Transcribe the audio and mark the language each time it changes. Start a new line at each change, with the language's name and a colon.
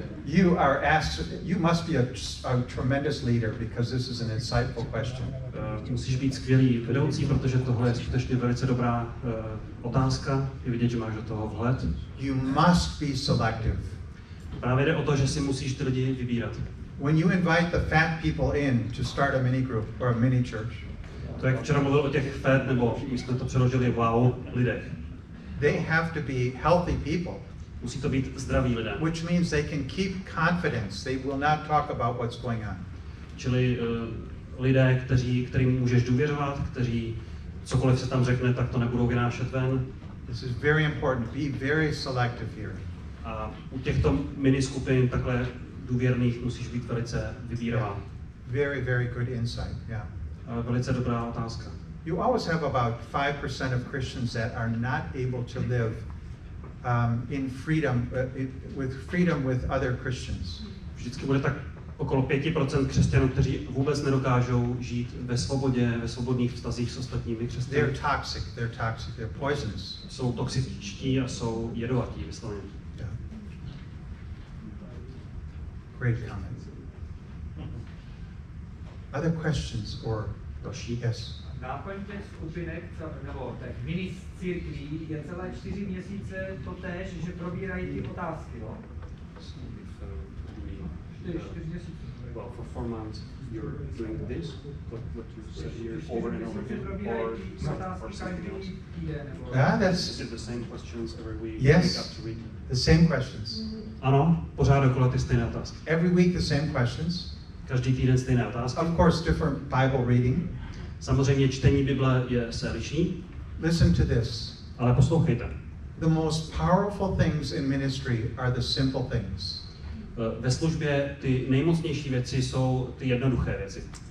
English: You must be a tremendous leader because this is an insightful question.
Czech: Musíš být skvělý vedoucí, protože tohle je skutečně velice dobrá otázka. Je vidět, že máš do toho vhled.
English: You must be selective.
Czech: Právě jde o to, že si musíš ty lidi vybírat.
English: When you invite the fat people in to start a mini group or a mini church.
Czech: To jak včera mluvil o těch fat, nebo my jsme to přeložili wow lidech.
English: They have to be healthy people.
Czech: Musí to být zdraví lidé.
English: Which means they can keep confidence. They will not talk about what's going on.
Czech: Čili lidé, kterým můžeš důvěřovat, kteří cokoliv se tam řekne, tak to nebudou vynášet ven.
English: This is very important. Be very selective here.
Czech: A u těchto miniskupin takhle důvěrných musíš být velice vybíravá.
English: Very, very good insight. Yeah.
Czech: Velice dobrá otázka.
English: You always have about 5% of Christians that are not able to live in freedom, with other Christians.
Czech: Vždycky bude tak okolo 5% křesťanů, kteří vůbec nedokážou žít ve svobodě, ve svobodných vztazích s ostatními křesťany.
English: They're toxic, they're poisonous.
Czech: Jsou toxičtí a jsou jedovatí, vysloveně.
English: Yeah. Great comment. Other questions or
Czech: další?
English: Yes.
Czech: Náplň těch skupinek, nebo těch mini církví je celé 4 měsíce totéž, že probírají ty otázky, jo? 4 měsíce.
English: Well, for 4 months you're doing this, what you said here over and over again, or Is it the same questions every week? Yes, week after week? the same questions.
Czech: Ano, pořád dokola ty stejné otázky.
English: Every week the same questions.
Czech: Každý týden stejné otázky.
English: Of course, different Bible reading.
Czech: Samozřejmě čtení Bible se liší.
English: Listen to this.
Czech: Ale poslouchejte.
English: The most powerful things in ministry are the simple things.
Czech: Ve službě ty nejmocnější věci jsou ty jednoduché věci.